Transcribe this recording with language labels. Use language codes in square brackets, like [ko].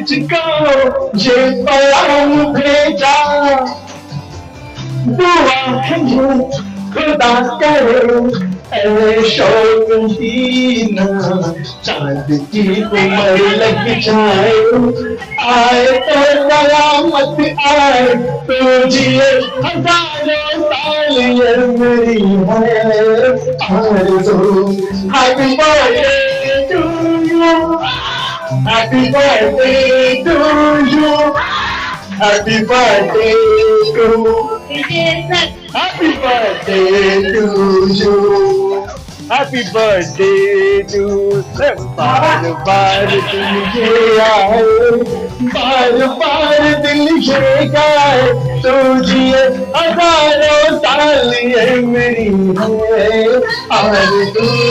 [hi] तुझको ये पैगाम भेजा, दुआ है ये खुदा करे ऐ शौक ही ना चांद की उम्र लग जाए, आए तो कयामत आए, तो जिए हजारों साल ये मेरी है आरज़ू। [en] Happy birthday to you, happy birthday to you, happy birthday to Happy birthday to you, happy birthday to sir. [hi] बार बार दिल ये आए, बार बार दिल ये गाए, तो जिए हजारों साल ये मेरी है आरज़ू।